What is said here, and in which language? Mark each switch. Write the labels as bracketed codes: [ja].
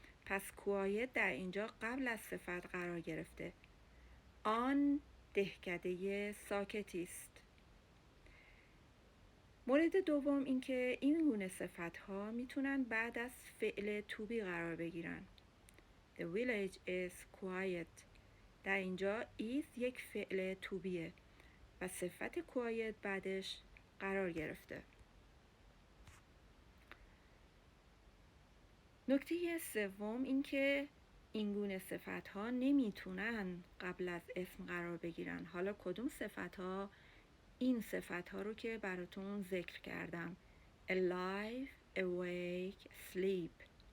[fa] پس quiet در اینجا قبل از صفت قرار گرفته. آن دهکده ساکتی است. مورد دوم این که این گونه صفت ها میتونن بعد از فعل to be قرار بگیرن. [en] The village is quiet. [fa] در اینجا is یک فعل to beه. و صفت quiet بعدش قرار گرفته. نکته سوم این که این گونه صفت‌ها نمیتونن قبل از اسم قرار بگیرن. حالا کدوم صفت‌ها؟ این صفت‌ها رو که براتون ذکر کردم: alive, awake, sleep.